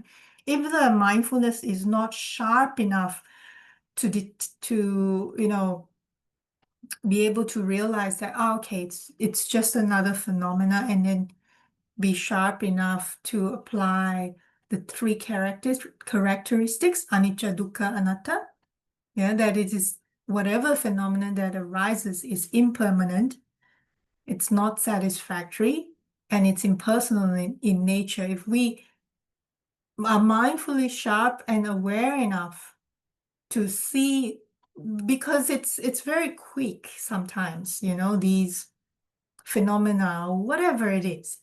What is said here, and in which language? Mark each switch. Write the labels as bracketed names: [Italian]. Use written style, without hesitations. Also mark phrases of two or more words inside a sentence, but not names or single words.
[English] If the mindfulness is not sharp enough to be able to realize that, okay, it's just another phenomena, and then be sharp enough to apply the 3 characteristics, [Pali] anicca, dukkha, anatta, [English] that it is whatever phenomenon that arises is impermanent, it's not satisfactory, and it's impersonal in nature. If we are mindfully sharp and aware enough to see, because it's very quick sometimes, these phenomena, whatever it is.